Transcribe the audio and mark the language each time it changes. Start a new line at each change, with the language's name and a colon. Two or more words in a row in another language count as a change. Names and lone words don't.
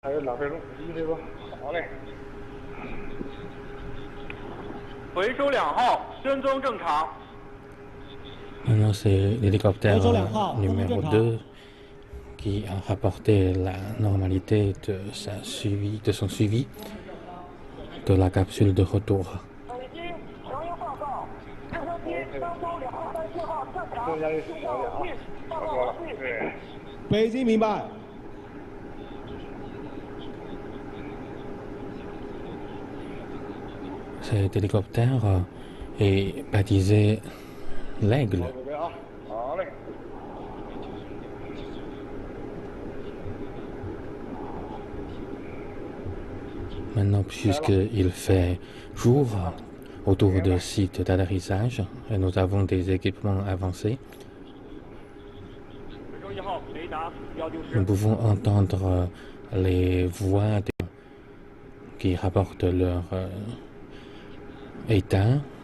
Chinese: 还有2分钟，继续吧。好嘞。回收2号，跟踪正常。
French: Maintenant, c'est l'hélicoptère numéro 2 qui a rapporté la normalité de son suivi de la capsule de retour.
Chinese: 北京明白。
French: Cet hélicoptère est baptisé l'Aigle. Maintenant, puisqu'il fait jour autour du site d'atterrissage et nous avons des équipements avancés, nous pouvons entendre les voix qui rapportent leur état.